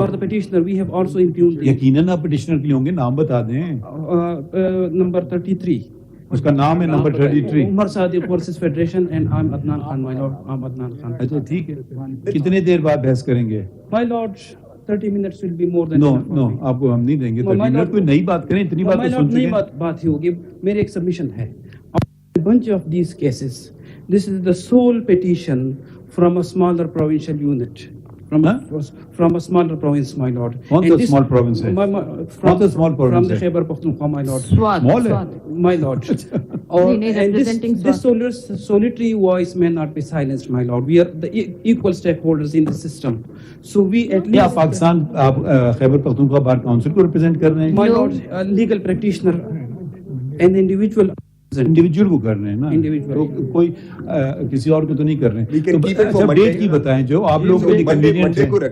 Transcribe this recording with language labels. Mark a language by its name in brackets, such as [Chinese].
[English] for the petitioner. We have also impugned [Urdu] یقیناً آپ petitioner کے لیے ہوں گے, نام بتا دیں. [English] number 33. [Urdu] اس کا نام ہے number 33. [English] Umar Sadiq versus Federation and I'm Adnan Khan, my lord. I'm Adnan Khan. [Urdu] اچھا ٹھیک ہے. کتنے دیر بعد بحث کریں گے؟ [English] My lord, 30 minutes will be more than enough. [Urdu] No, آپ کو ہم نہیں دیں گے 30 منٹ. کوئی نئی بات کریں, اتنی بات تو سن چکے ہیں. بات ہی ہوگی. میرے ایک سبمیشن ہے. [English] A bunch of these cases, this is the sole petition from a smaller provincial unit. From a smaller province, my lord. What the small province [Urdu] है? [English] What the small province From the [Urdu] है? [English] Khyber Pakhtunkhwa, my lord. Small [Urdu] है? [English] My lord. And this solitary voice may not be silenced, my lord. We are the equal stakeholders in the system. So we at least... [Urdu] آپ پاکستان, آپ خیبر پختونخوا بار council کو represent کر رہے ہیں؟ [English] My lord, a legal practitioner, an individual [Urdu] individual کو کر رہے ہیں نا, تو کوئی کسی اور کو تو نہیں کر رہے ہیں. اچھا ڈیٹ کی بتائیں جو آپ لوگوں کو کنوینینٹ ہے.